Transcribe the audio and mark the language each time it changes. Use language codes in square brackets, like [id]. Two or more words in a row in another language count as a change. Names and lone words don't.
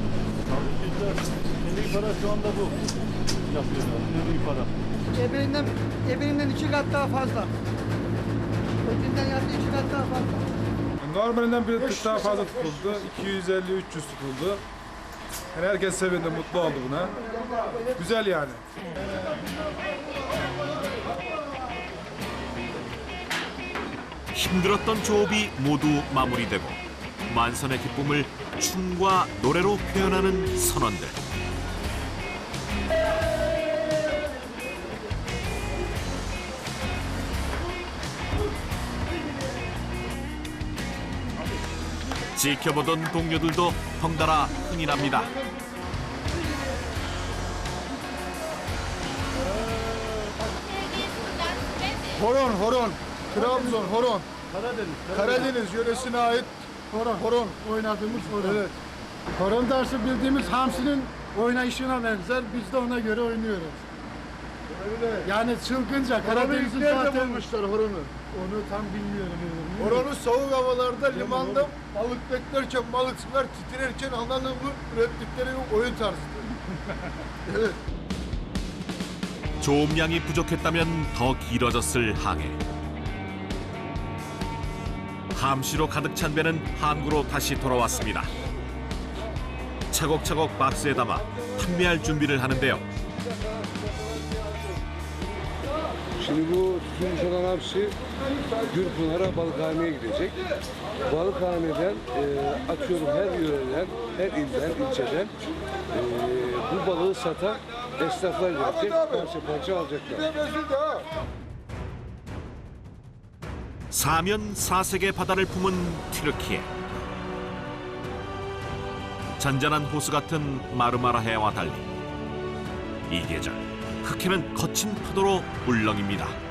[tr] En iyi para şu anda bu. Yapıyor. En iyi para. Eberinden 2 kat daha fazla. Öbüründen yaptığı 2 kat daha fazla. Normalinden bir tık daha fazla tutuldu. 250-300 tutuldu. Yani herkes sevindi, mutlu oldu buna. Güzel yani. [ko] 힘들었던 조업이 모두 마무리되고 만선의 기쁨을 춤과 노래로 표현하는 선원들. 지켜보던 동료들도 덩달아 흥이 납니다. [tr] Horon. Trabzon, horon. Karadeniz yöresine ait horon. Oynadığımız horon. Evet. Horon dersi bildiğimiz hamsinin oynayışına benzer. Biz de ona göre oynuyoruz. Öyle. Yani çılgınca Horonu Karadeniz'in nerede zaten bulmuşlar horonu? onu tam bilmiyorum. Horonu soğuk havalarda limanda balık beklerken balıkçılar titrerken anlamlı ürettikleri bir oyun tarzıdır. Evet. [ko] 조업량이 부족했다면 더 길어졌을 항해. 함시로 가득 찬 배는 항구로 다시 돌아왔습니다. 차곡차곡 박스에 담아 판매할 준비를 하는데요. [tr] Şimdi bu tutulmuş olan hamsi Gürpınar'a balıkhaneye gidecek. Balıkhaneden atıyorum her yöreden, her ilden, ilçeden bu balığı satan esnaflar gelecek, parça alacaklar. [ko] 사면 사색의 바다를 품은 튀르키예. 잔잔한 호수 같은 마르마라 해와 달리 이 계절 흑해는 거친 파도로 울렁입니다.